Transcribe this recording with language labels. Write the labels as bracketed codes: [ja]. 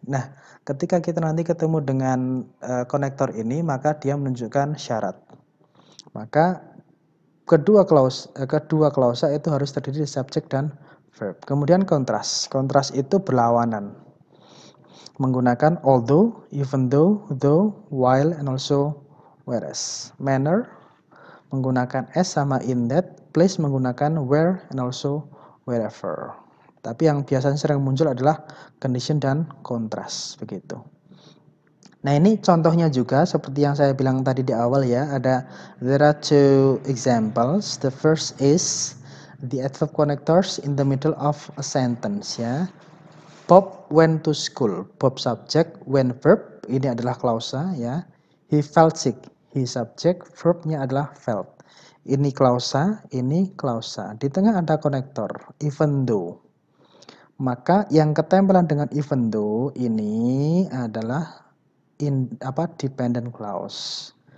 [id] Nah, ketika kita nanti ketemu dengan konektor ini, maka dia menunjukkan syarat. Maka kedua klausa itu harus terdiri dari subjek dan verb. Kemudian kontras. Kontras itu berlawanan. Menggunakan although, even though, while, and also whereas. Manner menggunakan as sama in that. Place menggunakan where and also wherever. Tapi yang biasanya sering muncul adalah condition dan kontras, begitu. Nah, ini contohnya juga seperti yang saya bilang tadi di awal ya, [en] there are two examples. The first is the adverb connectors in the middle of a sentence ya. Bob went to school. [id] Bob subject, went verb, ini adalah klausa ya. [en] He felt sick. [id] He subject, verbnya adalah felt. Ini klausa, ini klausa. Di tengah ada konektor, even though. Maka yang ketempelan dengan even though ini adalah dependent clause.